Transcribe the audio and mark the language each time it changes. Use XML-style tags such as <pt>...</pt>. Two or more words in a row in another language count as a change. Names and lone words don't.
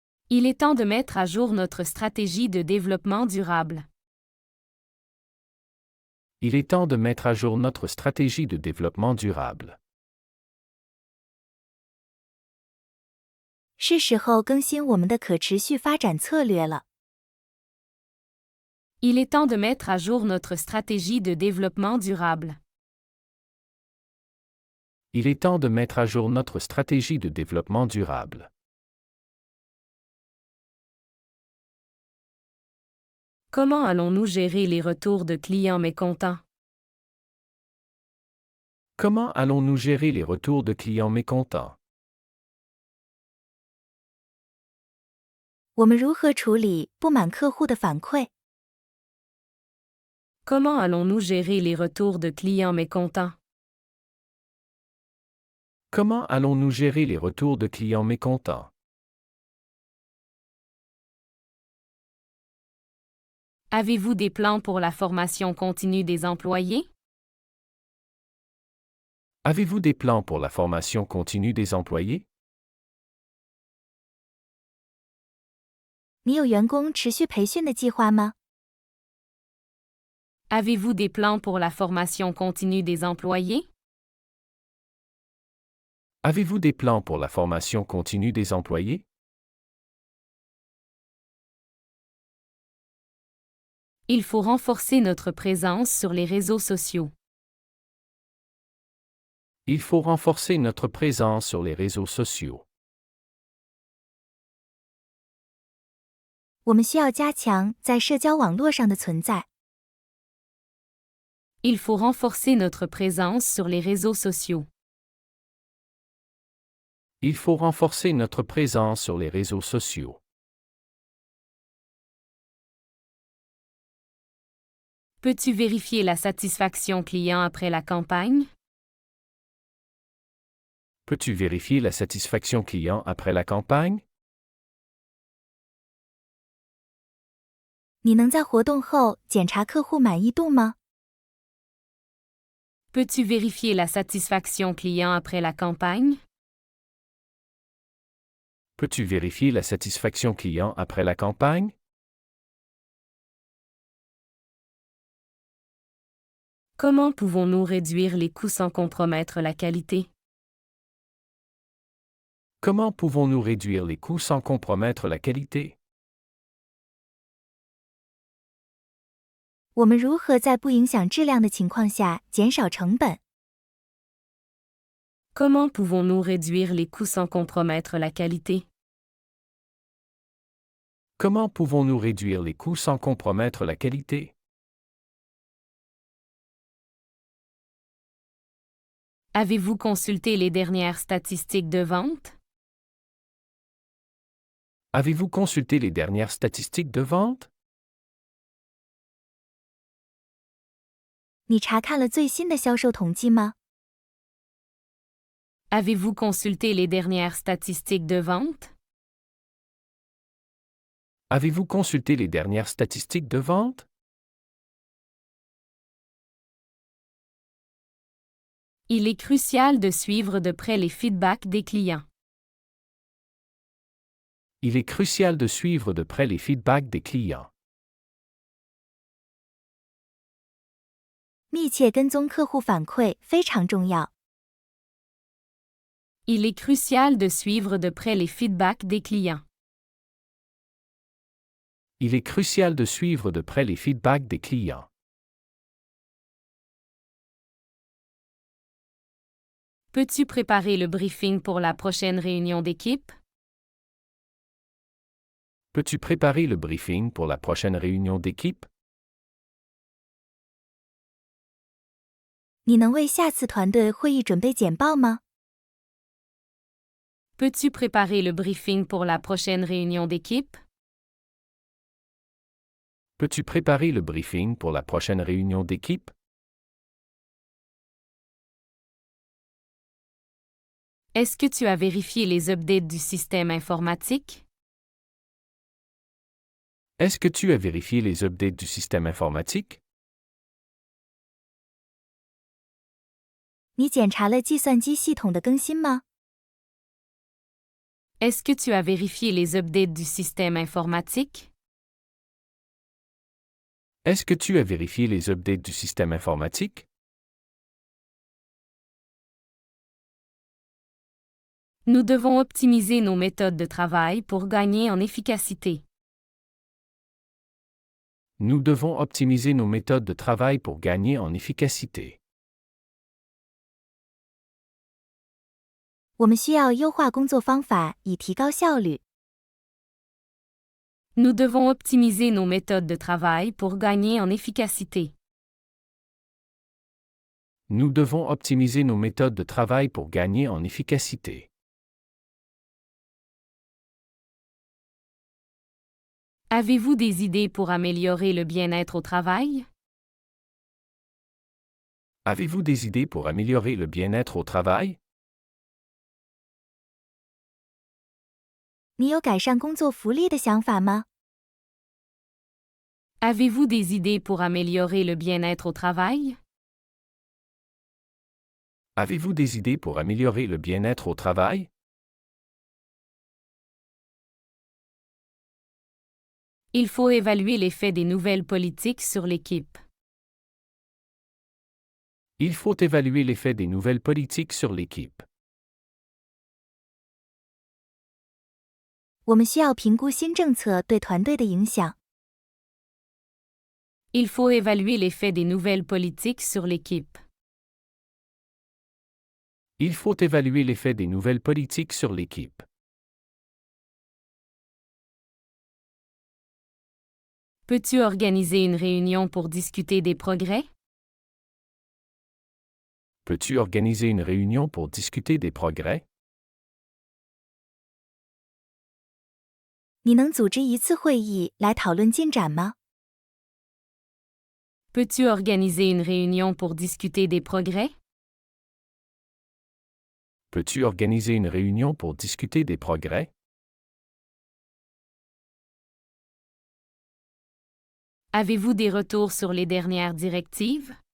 <fr>Il est temps de mettre à jour notre stratégie de développement durable. Il est temps de mettre à jour notre stratégie de développement durable.</fr> <zh>是时候更新我们的可持续发展策略了。</zh> <fr>Il est temps de mettre à jour notre stratégie de développement durable. Il est temps de mettre à jour notre stratégie de développement durable. Comment allons-nous gérer les retours de clients mécontents? Comment allons-nous gérer les retours de clients mécontents?</fr> <zh>我们如何处理不满客户的反馈？</zh> <fr>Comment allons-nous gérer les retours de clients mécontents? Comment allons-nous gérer les retours de clients mécontents? Avez-vous des plans pour la formation continue des employés? Avez-vous des plans pour la formation continue des employés?</fr> <zh>你有员工持续培训的计划吗？</zh> <fr>Avez-vous des plans pour la formation continue des employés? Avez-vous des plans pour la formation continue des employés? Il faut renforcer notre présence sur les réseaux sociaux. Il faut renforcer notre présence sur les réseaux sociaux.</fr> <zh>我们需要加强在社交网络上的存在。</zh> <fr>Il faut renforcer notre présence sur les réseaux sociaux. Il faut renforcer notre présence sur les réseaux sociaux. Peux-tu vérifier la satisfaction client après la campagne? Peux-tu vérifier la satisfaction client après la campagne?</fr> <zh>你能在活动后检查客户满意度吗？</zh> <fr>Peux-tu vérifier la satisfaction client après la campagne? Peux-tu vérifier la satisfaction client après la campagne? Comment pouvons-nous réduire les coûts sans compromettre la qualité? Comment pouvons-nous réduire les coûts sans compromettre la qualité?</fr> <zh>我们如何在不影响质量的情况下减少成本？</zh> <fr>Comment pouvons-nous réduire les coûts sans compromettre la qualité? Comment pouvons-nous réduire les coûts sans compromettre la qualité? Avez-vous consulté les dernières statistiques de vente? Avez-vous consulté les dernières statistiques de vente?</fr> <zh>你查看了最新的销售统计吗？</zh> <fr>Avez-vous consulté les dernières statistiques de vente? Avez-vous consulté les dernières statistiques de vente? Il est crucial de suivre de près les feedbacks des clients. Il est crucial de suivre de près les feedbacks des clients.</fr> <zh>密切跟踪客户反馈非常重要。</zh> <fr>Il est crucial de suivre de près les feedbacks des clients. Il est crucial de suivre de près les feedbacks des clients. Peux-tu préparer le briefing pour la prochaine réunion d'équipe? Peux-tu préparer le briefing pour la prochaine réunion d'équipe?</fr> <zh>你能为下次团队会议准备简报吗？</zh> <fr>Peux-tu préparer le briefing pour la prochaine réunion d'équipe? Peux-tu préparer le briefing pour la prochaine réunion d'équipe? Est-ce que tu as vérifié les updates du système informatique? Est-ce que tu as vérifié les updates du système informatique? est-ce que tu as vérifié les updates du système informatique?</fr> <zh>你检查了计算机系统的更新吗？</zh> <fr>Est-ce que tu as vérifié les updates du système informatique? Est-ce que tu as vérifié les updates du système informatique? Nous devons optimiser nos méthodes de travail pour gagner en efficacité. Nous devons optimiser nos méthodes de travail pour gagner en efficacité.</fr> <zh>我们需要优化工作方法以提高效率。</zh> <fr>Nous devons optimiser nos méthodes de travail pour gagner en efficacité. Nous devons optimiser nos méthodes de travail pour gagner en efficacité. Avez-vous des idées pour améliorer le bien-être au travail? Avez-vous des idées pour améliorer le bien-être au travail?</fr> <zh>你有改善工作福利的想法吗？</zh> <fr>Avez-vous des idées pour améliorer le bien-être au travail? Avez-vous des idées pour améliorer le bien-être au travail? Il faut évaluer l'effet des nouvelles politiques sur l'équipe. Il faut évaluer l'effet des nouvelles politiques sur l'équipe.</fr> <zh>我们需要评估新政策对团队的影响。</zh> <fr>Il faut évaluer l'effet des nouvelles politiques sur l'équipe. Il faut évaluer l'effet des nouvelles politiques sur l'équipe. Peux-tu organiser une réunion pour discuter des progrès? Peux-tu organiser une réunion pour discuter des progrès?</fr> <zh>你能组织一次会议来讨论进展吗？</zh> <fr>Peux-tu organiser une réunion pour discuter des progrès? Peux-tu organiser une réunion pour discuter des progrès? Avez-vous des retours sur les dernières directives?</fr>